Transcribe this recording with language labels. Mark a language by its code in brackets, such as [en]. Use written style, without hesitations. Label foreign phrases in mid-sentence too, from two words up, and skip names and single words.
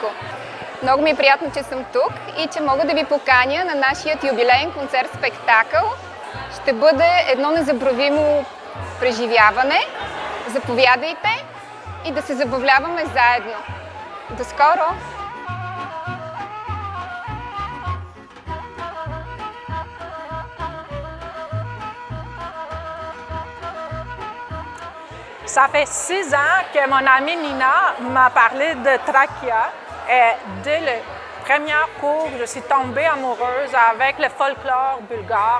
[bg] Много ми е приятно, че съм тук и че мога да ви поканя на нашия юбилеен концерт-спектакъл. Ще бъде едно незабравимо преживяване. Заповядайте и да се забавляваме заедно. До скоро! [fr] Ça fait 6 ans que mon amie Nina m'a parlé de Trakia et dès le premier cours, je suis tombée amoureuse avec le folklore bulgare.